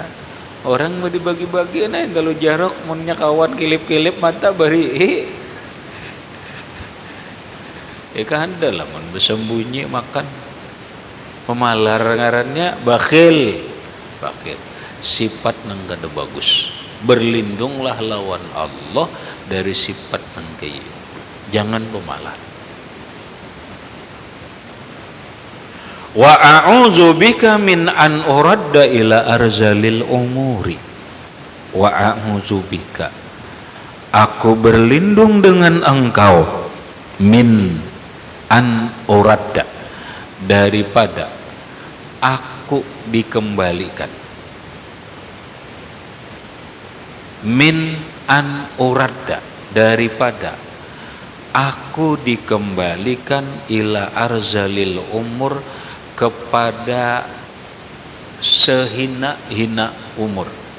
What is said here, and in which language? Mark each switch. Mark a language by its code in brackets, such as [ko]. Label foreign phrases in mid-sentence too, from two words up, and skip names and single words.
[bjn] Orang mau dibagi-bagi nah kalau jarok munnya kawan kilip-kilip mata bari kan ada lah mun bersembunyi makan pemalar ngarannya bakhil sifat nang kada bagus. Berlindunglah lawan Allah dari sifat nang kaya jangan pemalar. [ar] وأعوذ بك من أن أرد إلى أرذل العمر. وأعوذ بك, [bjn] aku berlindung dengan Engkau, [ar] من أن أرد, [bjn] daripada aku dikembalikan. [ar] من أن أرد, [bjn] daripada aku dikembalikan [ar] إلى أرذل العمر, [bjn] kepada sehina-hina umur.